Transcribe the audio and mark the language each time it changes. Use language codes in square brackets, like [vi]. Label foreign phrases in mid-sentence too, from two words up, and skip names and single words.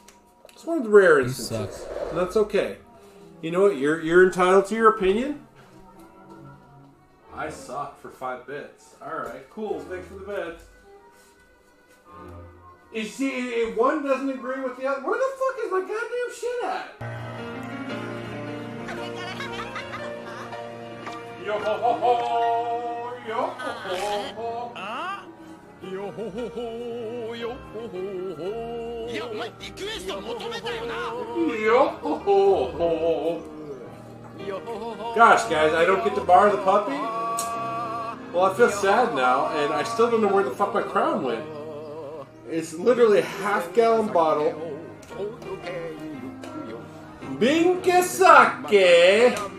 [en] It's one of the rare instances, and that's okay. You know what, you're entitled to your opinion. I suck for 5 bits. Alright, cool, thanks for the bits. You see, if one doesn't agree with the other, where the fuck is my goddamn shit at? Yo ho ho ho, yo ho ho ho. Yo ho ho ho, yo ho ho ho. Yo ho ho ho. Gosh, guys, I don't get to borrow the puppy? Well, I feel sad now, and I still don't know where the fuck my crown went. It's literally a half-gallon bottle. Binkasake!